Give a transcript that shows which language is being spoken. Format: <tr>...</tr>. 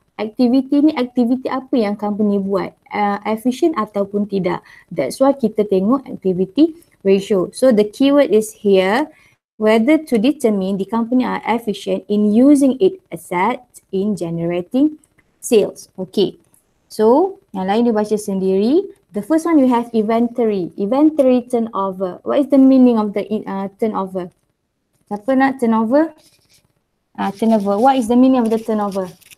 <ms>Aktiviti ni aktiviti apa yang company buat, efficient ataupun tidak.</ms> <en>That's why</en> <ms>kita tengok</ms> <en>activity ratio. So the keyword is here, whether to determine the company are efficient in using its assets in generating sales. Okay.</en> <ms>So, yang lain dia baca sendiri.</ms> <en>The first one we have inventory. Inventory turnover. What is the meaning of the turnover?</en> <ms>Siapa nak turnover?</ms> <en>Turnover. What is the meaning of the turnover?</en>